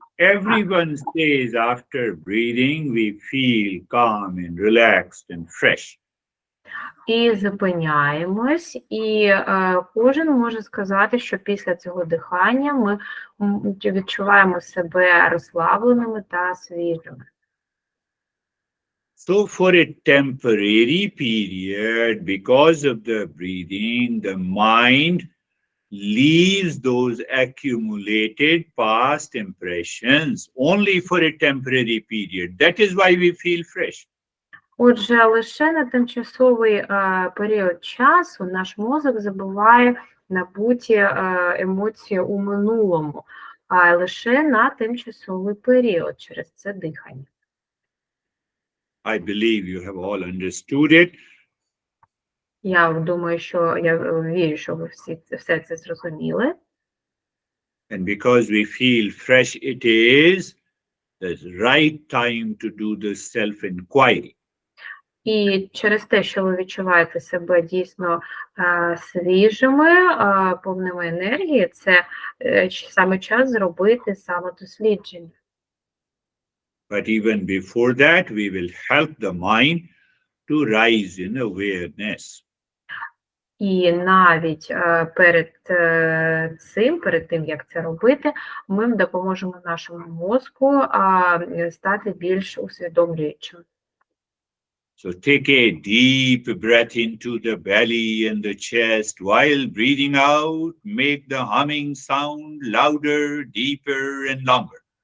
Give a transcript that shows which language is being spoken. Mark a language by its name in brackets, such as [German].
[English] Everyone says after breathing, we feel calm and relaxed and fresh. [Ukrainian] І зупиняємось, і кожен може сказати, що після цього дихання ми відчуваємо себе розслабленими та свіжими. [English] So, for a temporary period, because of the breathing, the mind leaves those accumulated past impressions only for a temporary period. That is why we feel fresh. [Ukrainian] Отже, лише на тимчасовий період часу наш мозок забуває набуті емоції у минулому, а лише на тимчасовий період через це дихання. [English] I believe you have all understood it. [Ukrainian] Я думаю, що я вірю, що ви все це зрозуміли. [English] And because we feel fresh, it is the right time to do the self-inquiry. [Ukrainian] І через те, що ви відчуваєте себе дійсно свіжими, повними енергії, це саме час зробити самодослідження. [English] But even before that, we will help the mind to rise in awareness. [Ukrainian] І навіть перед тим, як це робити, ми допоможемо нашому мозку стати більш усвідомлюючим. [English] So take a deep breath into the belly and the chest. While breathing out, make the humming sound louder, deeper, and longer.